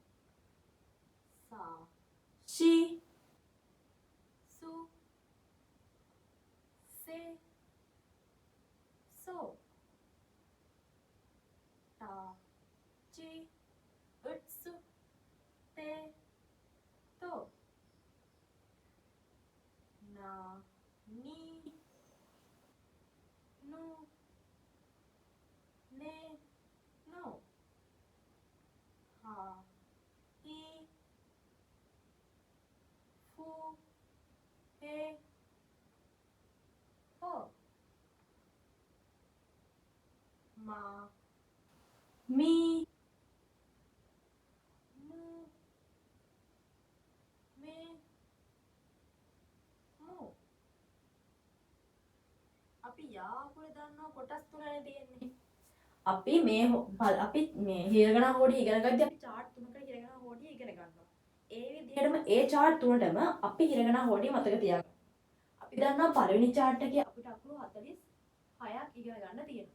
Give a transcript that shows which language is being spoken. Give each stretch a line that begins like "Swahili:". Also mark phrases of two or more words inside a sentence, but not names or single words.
Japanese: さ し す せ そ た ち つ て と な ni ぬ ね の は い ふ へ ほ ま み むめ む
Sinhala: අපි යා අකුර දන්නවා කොටස් තුනනේ තියෙන්නේ. අපි මේ හිරගෙන හෝඩිය ඉගෙන ගද්දී අපි chart තුනකට හිරගෙන හෝඩිය ඉගෙන ගන්නවා. ඒ විදිහටම ඒ chart තුනටම අපි හිරගෙන හෝඩිය මතක තියාගන්න. අපි දන්නවා පළවෙනි chart එකේ අපිට අකුරු 46ක් ඉගෙන ගන්න තියෙනවා.